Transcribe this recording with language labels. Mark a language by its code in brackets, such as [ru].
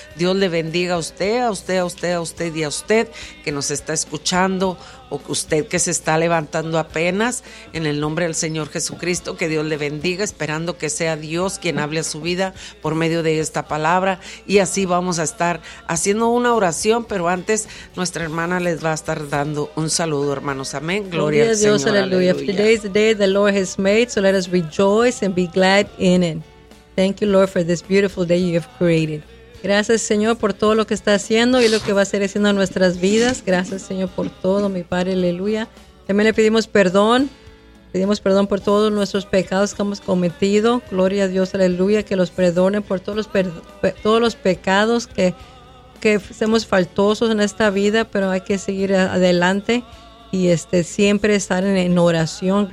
[es] Dios le bendiga a usted, a usted, a usted, a usted y a usted que nos está escuchando, o usted que se está levantando apenas, en el nombre del Señor Jesucristo, que Dios le bendiga, esperando que sea Dios quien hable a su vida por medio de esta palabra. Y así vamos a estar haciendo una oración, pero antes nuestra hermana les va a estar dando un saludo, hermanos, amén. Gloria al Señor, aleluya. [en] Today is the day the Lord has made, so let us rejoice and be glad in it. Thank you, Lord, for this beautiful day you have created. [es] Gracias, Señor, por todo lo que está haciendo y lo que va a ser haciendo en nuestras vidas. Gracias, Señor, por todo, mi Padre, aleluya. También le pedimos perdón por todos nuestros pecados que hemos cometido. Gloria a Dios, aleluya, que los perdone por todos los pecados que somos faltosos en esta vida, pero hay que seguir adelante y siempre estar en oración.